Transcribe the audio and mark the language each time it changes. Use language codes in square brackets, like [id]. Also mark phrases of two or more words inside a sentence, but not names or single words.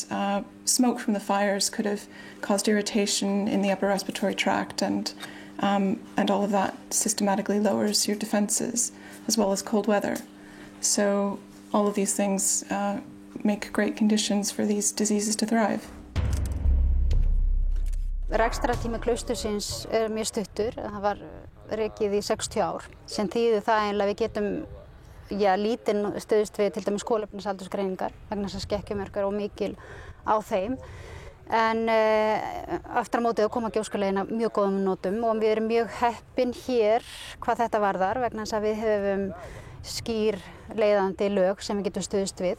[en] Smoke from the fires could have caused irritation in the upper respiratory tract, and all of that systematically lowers your defenses, as well as cold weather. So all of these things make great conditions for these diseases to thrive. [is] Rekstrartími klaustursins er mjög stuttur, það var rekið í 60 ár, sem þýðir það eiginlega við getum lítinn stuðst við til dæmis kolefnisaldursgreiningar vegna þess að skekkjumörk eru mikil á þeim. En aftur á móti að koma gjóskulegina mjög góðum notum og við erum mjög heppin hér hvað þetta varðar vegna þess að við höfum skýr leiðandi lög sem við getum stuðst við.